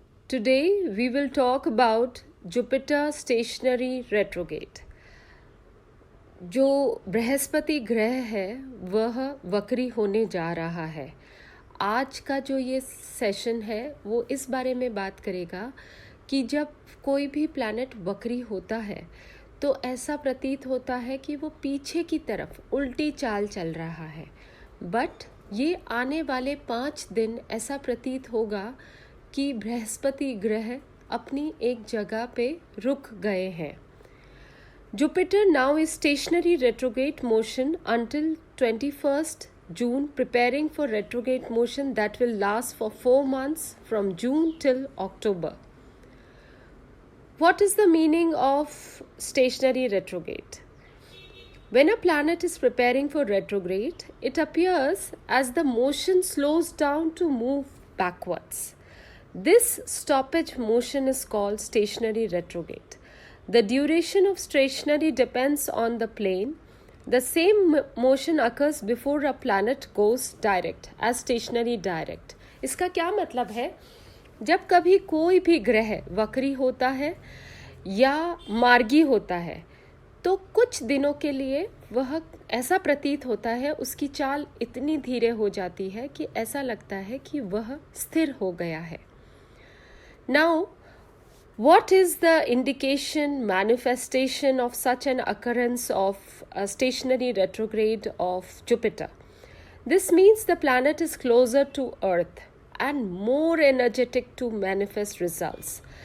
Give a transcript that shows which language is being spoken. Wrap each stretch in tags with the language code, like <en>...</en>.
<en>Today we will talk about Jupiter stationary retrograde.</en> <hi>जो बृहस्पति ग्रह है वह वक्री होने जा रहा है. आज का जो ये सेशन है वो इस बारे में बात करेगा कि जब कोई भी प्लैनेट वक्री होता है तो ऐसा प्रतीत होता है कि वो पीछे की तरफ उल्टी चाल चल रहा है. बट ये आने वाले 5 दिन ऐसा प्रतीत होगा कि बृहस्पति ग्रह अपनी एक जगह पे रुक गए हैं.</hi> <en>Jupiter now is stationary retrograde motion until 21st June, preparing for retrograde motion that will last for 4 months from June till October. What is the meaning of stationary retrograde? When a planet is preparing for retrograde, it appears as the motion slows down to move backwards. This stoppage motion is called stationary retrograde. The duration of stationary depends on the plane. The same motion occurs before a planet goes direct as stationary direct.</en> <hi>इसका क्या मतलब है? जब कभी कोई भी ग्रह वक्री होता है या मार्गी होता है तो कुछ दिनों के लिए वह ऐसा प्रतीत होता है, उसकी चाल इतनी धीरे हो जाती है कि ऐसा लगता है कि वह स्थिर हो गया है.</hi> <en>Now, what is the indication, manifestation of such an occurrence of a stationary retrograde of Jupiter? This means the planet is closer to Earth and more energetic to manifest results.</en>